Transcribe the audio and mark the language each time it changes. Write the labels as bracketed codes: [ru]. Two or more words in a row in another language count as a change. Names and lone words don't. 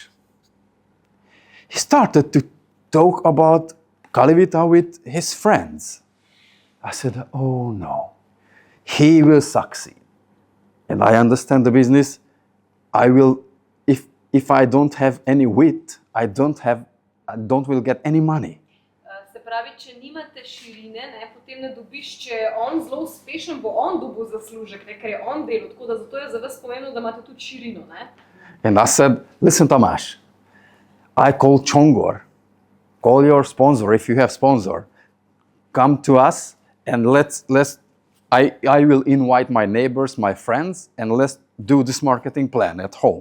[en] He started to talk about Calivita with his friends. I said, oh no, he will succeed. And I understand the business. I will, if I don't have any wit, I don't will get any money. [sl] Se pravi, če nimate širine, potem ne dobiš, če je on zelo uspešen, bo on dobil zaslužek, ker je on delal, tako da zato je za vas pomembno, da imate tudi širino. [en] And I said, listen, Tamás, I call Csongor. Call your sponsor if you have sponsor. Come to us and I will invite my neighbors, my friends, and let's do this marketing plan at home.